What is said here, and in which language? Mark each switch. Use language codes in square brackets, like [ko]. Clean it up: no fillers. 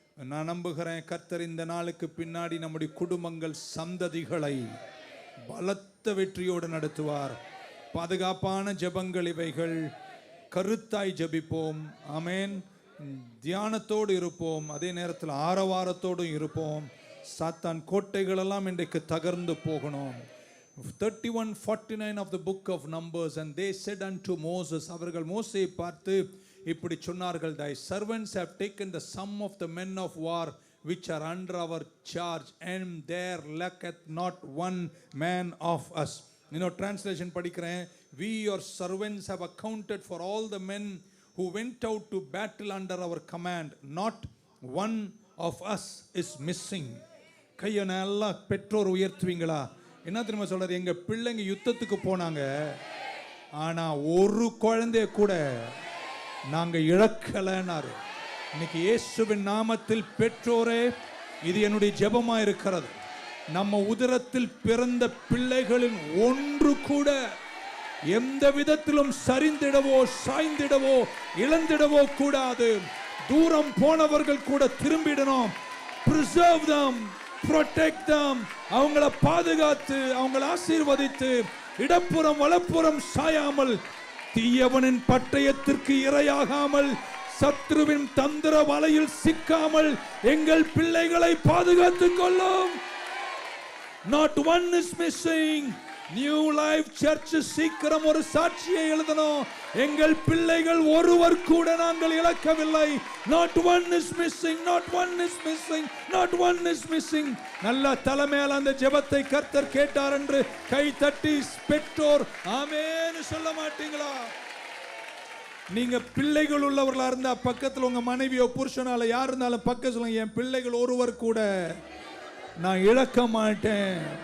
[ta] நான் நம்புகிறேன் கர்த்தர் இந்த நாளுக்கு பின்னாடி நம்முடைய குடும்பங்கள், சந்ததிகளை பலத்த வெற்றியோடு நடத்துவார். பாதுகாப்பான ஜெபங்கள் இவைகள். கருத்தாய் ஜெபிப்போம். ஆமென். தியானத்தோடு இருப்போம், அதே நேரத்தில் ஆரவாரத்தோடும் இருப்போம். சாத்தான் கோட்டைகளெல்லாம் இன்றைக்கு தகர்ந்து போகணும். [en] 31:49 of the book of Numbers. And they said unto Moses, [ta] அவர்கள் மோசேயை பார்த்து இப்படி சொன்னார்கள், [en] thy servants have taken the sum of the men of war which are under our charge, and there lacketh not one man of us. [ta] Translation படிக்கிறேன். [en] We your servants have accounted for all the men who went out to battle under our command. Not one of us is missing. [ta] கையை நல்லா பெற்றோர் உயர்த்துவீங்களா? என்ன தெரியுமா சொல்றாரு? எங்க பிள்ளைங்க யுத்தத்துக்கு போனாங்க, ஆனா ஒரு குழந்தைய கூட நாங்க இழக்கலன்னாரு. இன்னைக்கு இயேசுவின் நாமத்தில் பெற்றோரே, இது என்னுடைய ஜெபமா இருக்கிறது. நம்ம உதரத்தில் பிறந்த பிள்ளைகளின் ஒன்று கூட எந்த விதத்திலும் சரிந்திடவோ சாய்ந்திடவோ இழந்திடவோ கூடாது. தூரம் போனவர்கள் கூட திரும்பிடணும். [en] preserve them, protect them. [ta] அவங்கள பாதுகாத்து அவங்கள ஆசீர்வதித்து இடப்புறம் வலப்புறம் சாயாமல், தீயவனின் பட்டயத்திற்கு இரையாகாமல், சத்ருவின் தந்திர வலையில் சிக்காமல் எங்கள் பிள்ளைகளை பாதுகாத்துக் கொள்ளும். [en] Not one is missing. [ta] New life search சீக்கிரம் ஒரு சாட்சியை எழுதணும். எங்கள் பிள்ளைகள் ஒருவர் கூட நாங்கள் இழக்கவில்லை. [en] Not one is missing, not one is missing, not one is missing. [ta] நல்ல தலைமையால் அந்த ஜெபத்தை கர்த்தர் கேட்டார் என்று கை தட்டி பெற்றோர் ஆமென் சொல்ல மாட்டீங்களா? நீங்க பிள்ளைகள் உள்ளவர்களா இருந்தா பக்கத்துல உங்க மனைவியோ புருஷனால யார் இருந்தாலும் பக்கம் சொல்லுங்க, என் பிள்ளைகள் ஒருவர் கூட நான் இழக்க மாட்டேன்.